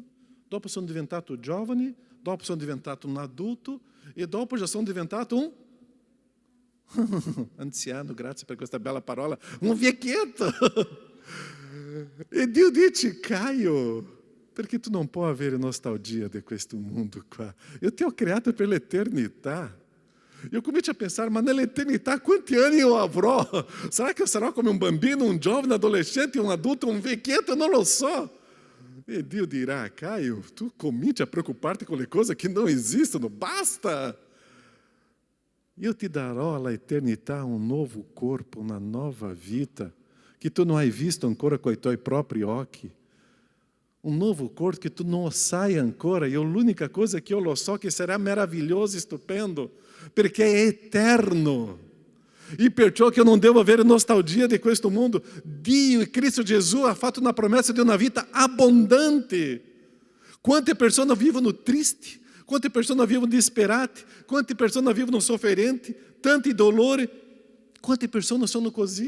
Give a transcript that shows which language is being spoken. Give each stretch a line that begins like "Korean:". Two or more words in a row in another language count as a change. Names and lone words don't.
Italian: Dopo sono diventato giovane, dopo sono diventato un adulto e dopo já sono diventato un anziano, grazie per questa bella parola, un vecchietto. E Dio dice: Caio, perché tu non puoi avere nostalgia di questo mondo qua? Io ti ho creato per l'eternità.
Portuguese: Eu comecei a pensar,
Italian: ma nell'eternità quanti anni io avrò? Sarà che sarò come un bambino, un giovane, adolescente, un adulto, un vecchietto? Non lo so. E Dio dirà, Caio, tu cominci a preoccuparti con le cose che non esistono, basta! Io ti darò all'eternità un nuovo corpo, una nuova vita, che tu non hai visto ancora con i tuoi propri occhi. Un nuovo corpo che tu non sai ancora, e l'unica cosa che io lo so che sarà meraviglioso e stupendo, perché è eterno. E perciò che
Portuguese: eu não devo
Italian: avere nostalgia di questo mondo. Dio e Cristo Gesù ha fatto una promessa di una vita abbondante. Quante persone vivono tristi, quante persone vivono disperate, quante persone vivono sofferenti, tanti dolori, quante persone sono così.